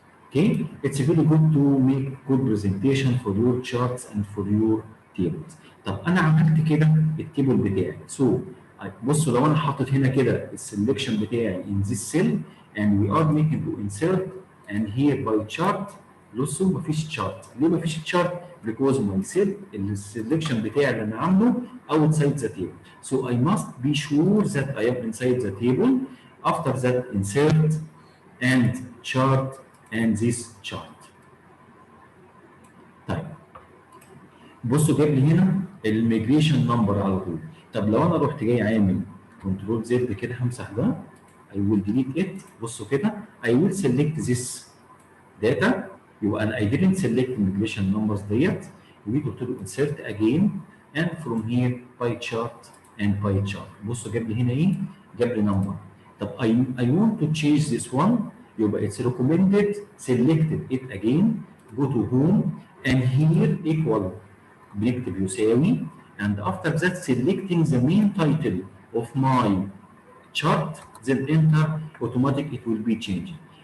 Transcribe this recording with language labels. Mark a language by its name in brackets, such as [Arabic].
[English] Okay, it's very good to make good presentation for your charts and for your tables. [Arabic] طب انا عملت كده التيبل بتاعي. بصوا لو انا حاطط هنا كده السلكشن بتاعي [English] in this cell and we are making to insert and here by chart. [Arabic] بصوا مفيش تشارت. ليه مفيش تشارت؟ [English] because my cell [Arabic] السلكشن بتاعي اللي انا عامله [English] outside the table. So I must be sure that I am inside the table. After that insert and chart and this chart. [Arabic] طيب بصوا جاب لي هنا الميجريشن نمبر على طول. طب لو انا رحت جاي عامل كنترول زد كده همسح ده [English] I will delete it. [Arabic] بصوا كده [English] I will select this data. [Arabic] يبقى انا [English] I didn't select migration numbers [Arabic] ديت. وجيت قلت له [English] insert again and from here pie chart and pie chart. [Arabic] بصوا جاب لي هنا ايه؟ جاب لي نمبر. [English] طب I want to change this one. يبقى it's recommended selected it again go to home and here equal [Arabic] بنكتب يساوي [English] and after that selecting the main title of my chart then enter automatic it will be changing.